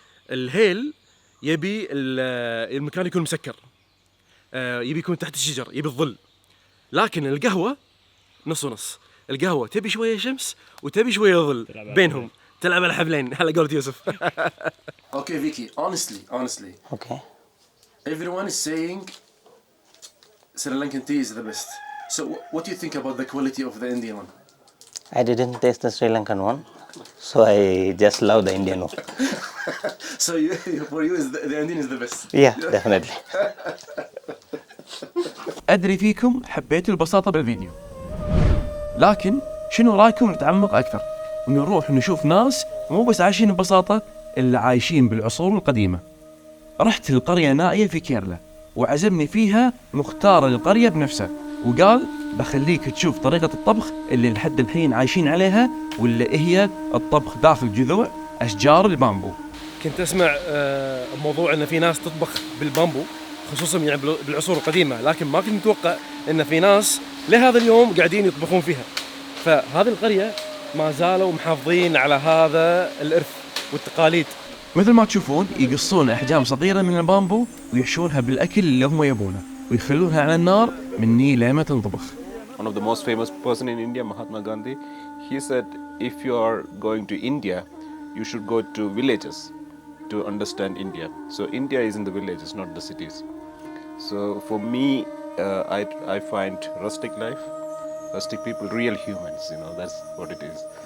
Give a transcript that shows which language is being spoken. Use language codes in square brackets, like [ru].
[ar] الهيل يبي المكان يكون مسكر، يبي يكون تحت الشجر، يبي الظل. لكن القهوة نص ونص، القهوة تبي شوية شمس وتبي شوية ظل بينهم، تلعب على حبلين على قولة يوسف. [en] Okay, Vicky, honestly. Okay. Everyone is saying Sri Lankan tea is the best. So what do you think about the quality of the Indian one? I didn't taste the Sri Lankan one, so I just love the Indian one. So for you the Indian is the best. Yeah, definitely. [ar] ادري فيكم حبيتوا البساطه بالفيديو، لكن شنو رايكم نتعمق اكثر ونروح نشوف ناس مو بس عايشين ببساطه، اللي عايشين بالعصور القديمه. رحت لقريه نائيه في كيرلا وعزمني فيها مختار القريه بنفسه، وقال بخليك تشوف طريقه الطبخ اللي لحد الحين عايشين عليها، واللي هي الطبخ داخل جذوع اشجار البامبو. كنت اسمع موضوع ان في ناس تطبخ بالبامبو خصوصا يعني بالعصور القديمه، لكن ما كنت متوقع ان في ناس لهذا اليوم قاعدين يطبخون فيها. فهذه القريه ما زالوا محافظين على هذا الارث والتقاليد. مثل ما تشوفون يقصون احجام صغيره من البامبو ويحشونها بالاكل اللي هم يبونه ويخلونها على النار مني لما تنطبخ. [en] One of the most famous person in India, Mahatma Gandhi, he said if you are going to India, you should go to villages to understand India. So India is in the villages, not the cities. So for me, I find rustic life, rustic people, real humans, that's what it is.